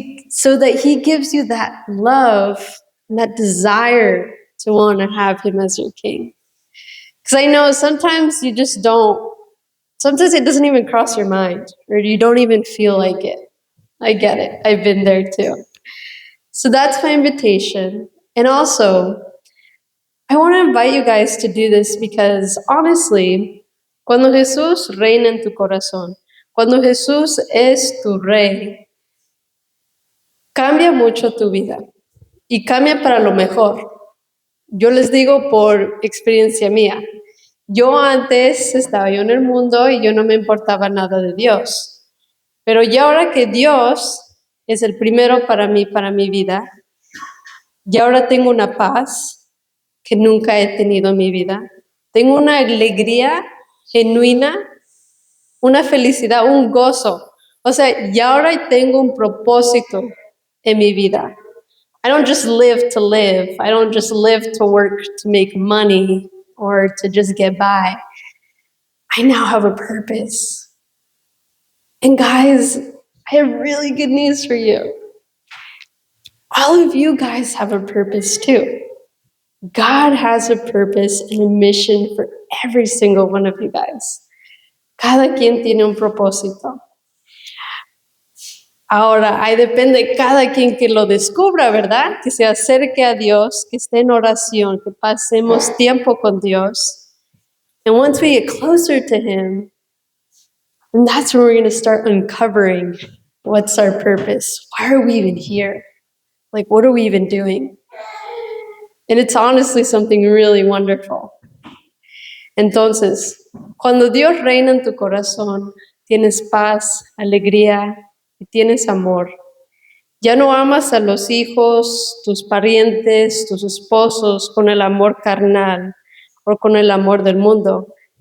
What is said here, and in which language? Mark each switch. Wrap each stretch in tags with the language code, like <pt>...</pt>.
<en>So that he gives you that love and that desire to want to have him as your king. Because I know sometimes you just don't, sometimes it doesn't even cross your mind, or you don't even feel like it. I get it. I've been there too. So that's my invitation. And also, I want to invite you guys to do this because honestly,</en> <es>cuando Jesús reina en tu corazón, cuando Jesús es tu Rey, cambia mucho tu vida y cambia para lo mejor. Yo les digo por experiencia mía. Yo antes estaba yo en el mundo y yo no me importaba nada de Dios. Pero ya ahora que Dios es el primero para mí, para mi vida, ya ahora tengo una paz que nunca he tenido en mi vida. Tengo una alegría genuina, una felicidad, un gozo. O sea, ya ahora tengo un propósito en mi vida.</es> <en>I don't just live to live. I don't just live to work to make money or to just get by. I now have a purpose. And guys, I have really good news for you. All of you guys have a purpose too. God has a purpose and a mission for every single one of you guys.</en> <es>Cada quien tiene un propósito. Ahora, ahí depende de cada quien que lo descubra, ¿verdad? Que se acerque a Dios, que esté en oración, que pasemos tiempo con Dios.</es> <en>And once we get closer to Him, then that's when we're going to start uncovering what's our purpose. Why are we even here? Like, what are we even doing? And it's honestly something really wonderful.</en> <es>Entonces, cuando Dios reina en tu corazón, tienes paz, alegría y tienes amor. Ya no amas a los hijos, tus parientes, tus esposos con el amor carnal o con el amor del mundo.</es>